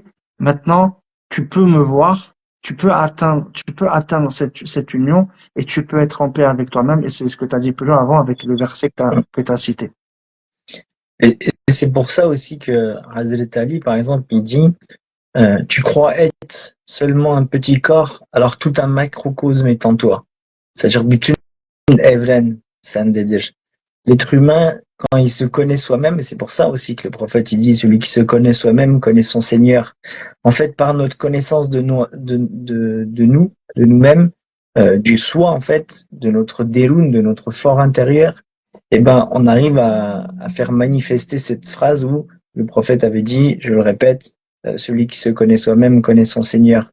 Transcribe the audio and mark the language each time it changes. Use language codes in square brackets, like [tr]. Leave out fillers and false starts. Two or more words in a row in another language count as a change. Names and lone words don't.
[fr] Maintenant, tu peux me voir, tu peux atteindre cette union et tu peux être en paix avec toi-même. Et c'est ce que tu as dit plus loin avant avec le verset que tu as cité. Et c'est pour ça aussi que Hazret Ali, par exemple, il dit tu crois être seulement un petit corps, alors tout un macrocosme est en toi. C'est-à-dire [tr] bütün evren sendedir. [fr] L'être humain, quand il se connaît soi-même, et c'est pour ça aussi que le prophète il dit celui qui se connaît soi-même connaît son Seigneur. En fait, par notre connaissance de nous-mêmes, du soi en fait, de notre déroun, de notre fort intérieur, eh ben on arrive à faire manifester cette phrase où le prophète avait dit, je le répète, celui qui se connaît soi-même connaît son Seigneur.